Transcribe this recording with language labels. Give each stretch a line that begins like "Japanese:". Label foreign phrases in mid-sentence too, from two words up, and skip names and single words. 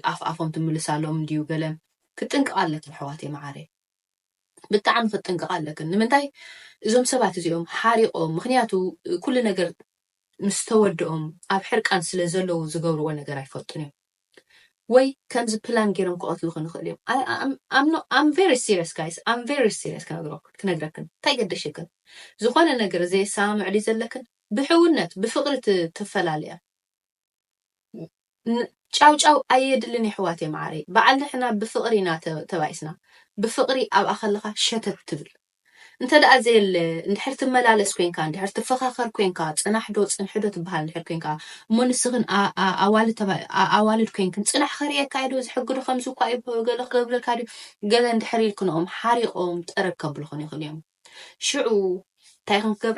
Tigrinya: ኣፍኦም ትምልሳሎም ድዩ ገለ ክጥንቅቕ ኣለክን ኣሕዋትየ ማዕረይ ብጣዕሚ ክጥንቅቕ ኣለክን ንምንታይ እዞም ሰባት እዚኦም ሓሪቆም ምክንያቱ ኩሉ ነገር ምስ ተወድኦም ኣብ ሕርቃን ስለ ዘለዉ ዝገብርዎ ነገር ኣይፈልጡን እዮም ወይ ከምዚ ፕላን ገይሮም ክቐትሉ ክንኽእል እዮም
English: I'm very serious guys I'm very serious
Tigrinya: ክነግረክን እንታይ ገደሽክን ዝኾነ ነገር ዘየሰማምዕ ድዩ ዘለክን ብሕውነት ብፍቕሪ ትፈላለያ ጫውጫው ኣየድልን ኣሕዋትየ ማዕረይ በዓል ንሕና ብፍቕሪ ኢና ተባይስና ብፍቕሪ ኣብኣ ከለኻ ሸተት ትብል እንተደኣ ዘየለ እንድሕር ትመላለስ ኮንካ እንድሕር ትፈኻኸር ኮንካ ፅናሕዶ ፅንሕዶ ትበሃል እንድሕር ኮንካ እሞ ንስኽን ኣዋልድ ኮንክን ፅናሕ ከርየካ ዶ ዝሕግዱ ከምዚ እኳ ገለ ክገብረልካ ድዩ ገለ እንድሕር ኢልክንኦም ሓሪቆም ጠረብ ከብልኹን ይኽእል እዮም ሽዑ እንታይ ክንገብራ